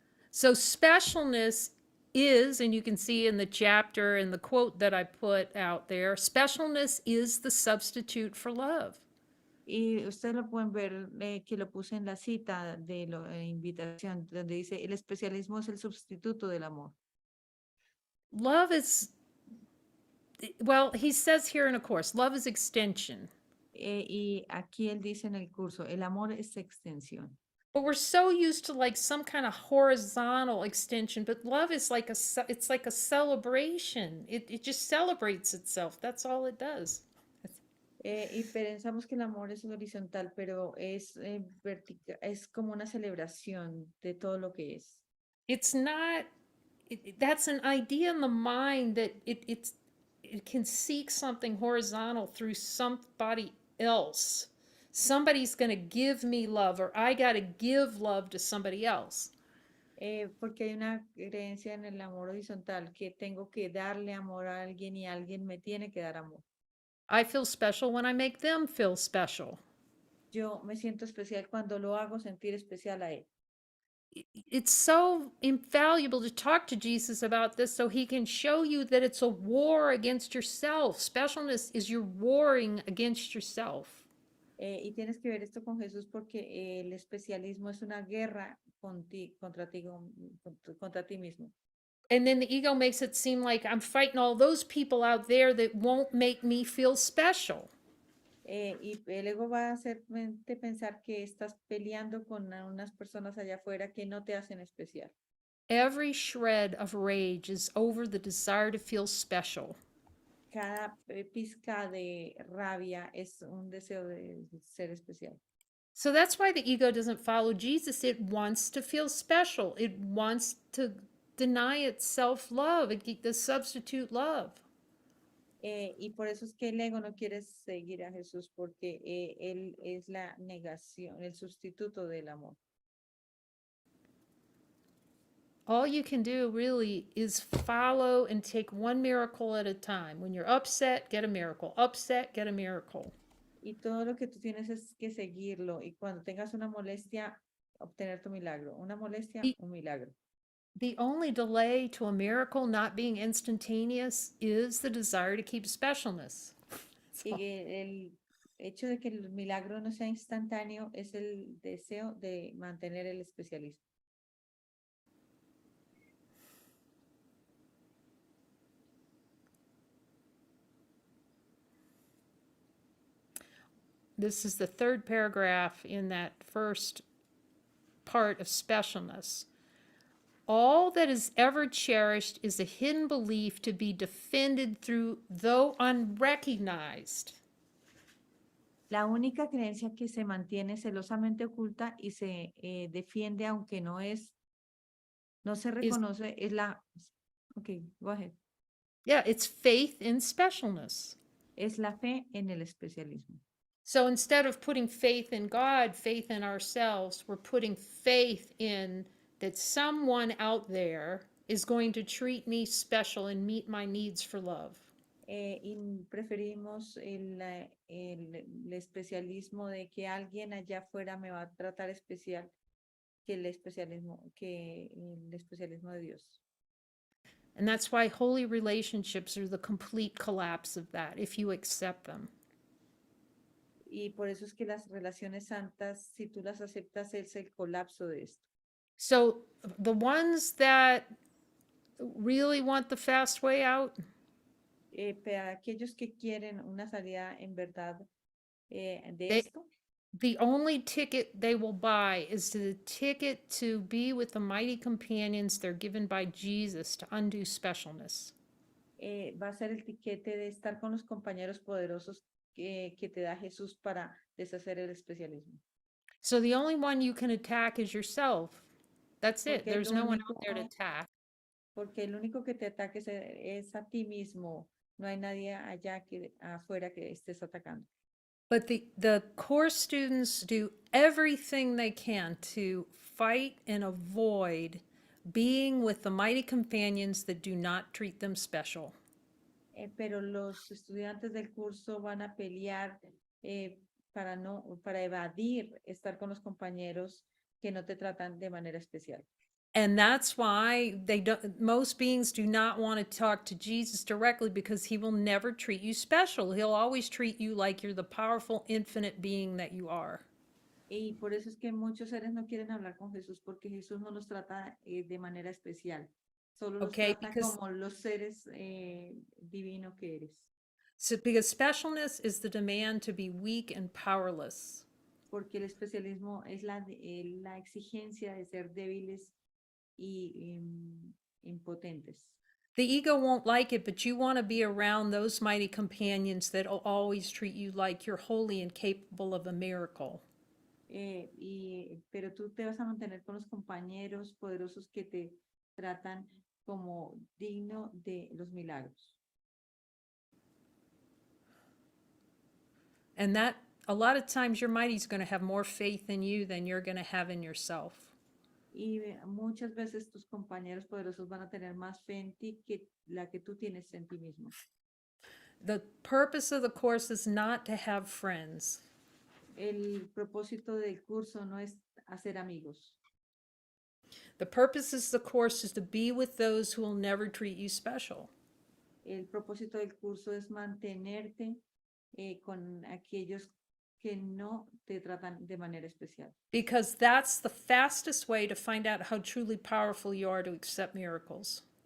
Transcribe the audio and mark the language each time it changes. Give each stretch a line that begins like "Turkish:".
English: So specialness is, and you can see in the chapter and the quote that I put out there, specialness is the substitute for love.
Spanish: Y ustedes lo pueden ver, que lo puse en la cita de la invitación, donde dice, el especialismo es el sustituto del amor.
English: Love is, well, he says here in a course, love is extension.
Spanish: Y aquí él dice en el curso, el amor es extensión.
English: But we're so used to like some kind of horizontal extension, but love is like it's like a celebration. It just celebrates itself. That's all it does.
Spanish: Y pensamos que el amor es horizontal, pero es vertical, es como una celebración de todo lo que es.
English: It's not, that's an idea in the mind that it can seek something horizontal through somebody else. Somebody's going to give me love, or I got to give love to somebody else.
Spanish: Porque hay una creencia en el amor horizontal, que tengo que darle amor a alguien y alguien me tiene que dar amor.
English: I feel special when I make them feel special.
Spanish: Yo me siento especial cuando lo hago sentir especial a él.
English: It's so invaluable to talk to Jesus about this so he can show you that it's a war against yourself. Specialness is you're warring against yourself.
Spanish: Y tienes que ver esto con Jesús porque el especialismo es una guerra contra ti mismo.
English: And then the ego makes it seem like I'm fighting all those people out there that won't make me feel special.
Spanish: Y el ego va a hacerte pensar que estás peleando con unas personas allá afuera que no te hacen especial.
English: Every shred of rage is over the desire to feel special.
Spanish: Cada pizca de rabia es un deseo de ser especial.
English: So that's why the ego doesn't follow Jesus. It wants to feel special. It wants to deny itself love, the substitute love.
Spanish: Y por eso es que el ego no quiere seguir a Jesús, porque él es la negación, el sustituto del amor.
English: All you can do really is follow and take one miracle at a time. When you're upset, get a miracle. Upset, get a miracle.
Spanish: Y todo lo que tú tienes es que seguirlo. Y cuando tengas una molestia, obtener tu milagro. Una molestia, un milagro.
English: The only delay to a miracle not being instantaneous is the desire to keep specialness.
Spanish: Y el hecho de que el milagro no sea instantáneo es el deseo de mantener el especialismo.
English: This is the third paragraph in that first part of specialness. All that is ever cherished is a hidden belief to be defended through, though unrecognized.
Spanish: La única creencia que se mantiene celosamente oculta y se defiende aunque no se reconoce es la...
English: Ok, go ahead. Yeah, it's faith in specialness.
Spanish: Es la fe en el especialismo.
English: So instead of putting faith in God, faith in ourselves, we're putting faith in that someone out there is going to treat me special and meet my needs for love.
Spanish: Y preferimos el especialismo de que alguien allá afuera me va a tratar especial que el especialismo de Dios.
English: And that's why holy relationships are the complete collapse of that, if you accept them.
Spanish: Y por eso es que las relaciones santas, si tú las aceptas, es el colapso de esto.
English: So the ones that really want the fast way out,
Spanish: Para aquellos que quieren una salida en verdad de
English: They-
Spanish: esto,
English: the only ticket they will buy is the ticket to be with the mighty companions they're given by Jesus to undo specialness.
Spanish: va a ser el tiquete de estar con los compañeros poderosos que te da Jesús para deshacer el especialismo.
English: So the only one you can attack is yourself. That's it.
Spanish: Porque el
English: There's no one
Spanish: único-
English: out there to attack.
Spanish: Porque el único que te ataque es a ti mismo. No hay nadie allá afuera que estés atacando.
English: But the course students do everything they can to fight and avoid being with the mighty companions that do not treat them special.
Spanish: Pero los estudiantes del curso van a pelear para evadir estar con los compañeros que no te tratan de manera especial.
English: And that's why most beings do not want to talk to Jesus directly, because he will never treat you special. He'll always treat you like you're the powerful, infinite being that you are.
Spanish: Y por eso es que muchos seres no quieren hablar con Jesús, porque Jesús no los trata de manera especial. Solo los
English: Okay,
Spanish: trata
English: because-
Spanish: como los seres divinos que eres.
English: So, because specialness is the demand to be weak and powerless.
Spanish: Porque el especialismo es la exigencia de ser débiles y impotentes.
English: The ego won't like it, but you want to be around those mighty companions that'll always treat you like you're holy and capable of a miracle.
Spanish: Pero tú te vas a mantener con los compañeros poderosos que te tratan como digno de los milagros.
English: And that, a lot of times, your mighty's going to have more faith in you than you're going to have in yourself.
Spanish: Y muchas veces tus compañeros poderosos van a tener más fe en ti que la que tú tienes en ti mismo.
English: The purpose of the course is not to have friends.
Spanish: El propósito del curso no es hacer amigos.
English: The purpose of the course is to be with those who will never treat you special.
Spanish: El propósito del curso es mantenerte con aquellos que no te tratan de manera especial.
English: Because that's the fastest way to find out how truly powerful you are to accept miracles.